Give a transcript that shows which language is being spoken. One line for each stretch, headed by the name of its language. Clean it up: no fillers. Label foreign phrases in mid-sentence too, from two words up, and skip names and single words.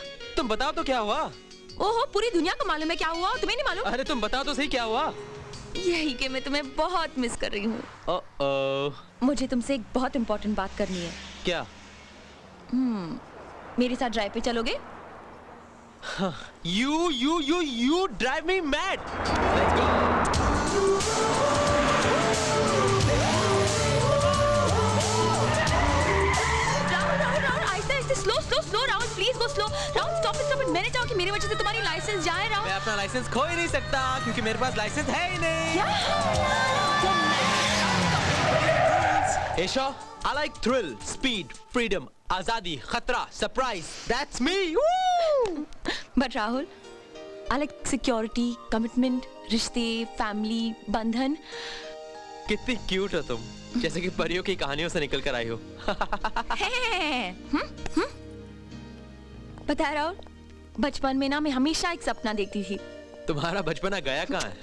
Hindi: तुम बताओ तो क्या हुआ? ओहो, पूरी दुनिया को मालूम है क्या हुआ, तुम्हें नहीं मालूम? अरे तुम बताओ तो सही क्या हुआ? यही कि मैं तुम्हें बहुत मिस कर रही हूँ। मुझे तुमसे एक बहुत इम्पोर्टेंट बात करनी है। क्या? मेरे साथ ड्राइव पे चलोगे?
English: You drive me mad. Let's go. राहुल, आहिस्ते slow Rahul, please go slow. Rahul, stop it.
Hindi: मैंने चाहा कि मेरी वजह से तुम्हारी लाइसेंस जाए। राहुल, मैं अपना लाइसेंस खो ही नहीं सकता क्योंकि मेरे पास लाइसेंस है ही नहीं। एशा,
English: I like thrill, speed, freedom,
Hindi: आजादी, खतरा, सरप्राइज.
English: That's me. बट राहुल, I like security, commitment,
Hindi: रिश्ते, फैमिली, बंधन। कितनी क्यूट हो तुम, जैसे कि परियों की कहानियों से निकल कर आई हो। पता है राहुल, बचपन में ना मैं हमेशा एक सपना देखती थी। तुम्हारा बचपना गया कहाँ है?